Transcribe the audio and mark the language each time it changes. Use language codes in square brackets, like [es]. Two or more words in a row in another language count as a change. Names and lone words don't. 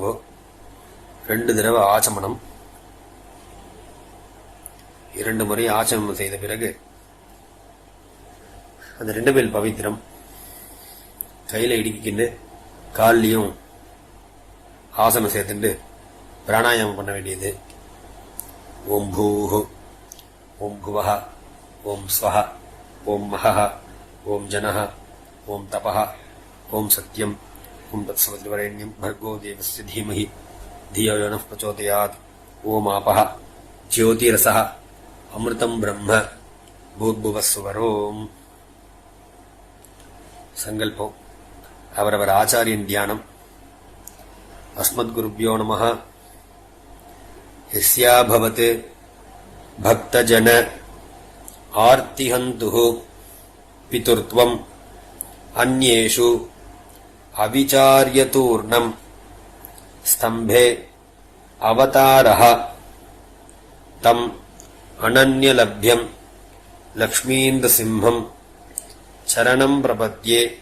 [ta] 2 தடவை ஆச்சமனம், 2 முறை ஆச்சமனம் செய்த பிறகு அந்த 2 பில் பவித்திரம் கையில் இடுக்கிக்கிண்டு கால்லையும் ஆசனம் சேர்த்துண்டு பிராணாயாமம் பண்ண வேண்டியது. [sa] ॐ भूः ॐ भुवः ॐ स्वः ॐ महः ॐ जनः ॐ तपः ॐ सत्यम् ॐ तत्सवितुर्वरेण्यं भर्गो देवस्य धीमहि धियो यो नः प्रचोदयात्. ॐ आपो ज्योती रसोऽमृतं ब्रह्म भूर्भुवस्वरोम्. [ta] சங்கல்பம். அவரவர் ஆச்சாரியன் தியானம். [sa] अस्मद्गुरुभ्यो नमः. यस्याभवद् भक्तजनार्तिहन्तुः पितृत्वम् अन्येषु अविचार्य तूर्णम् स्तम्भे अवतारः तम् अनन्यलभ्यं लक्ष्मीनृसिंहं शरणं प्रपद्ये.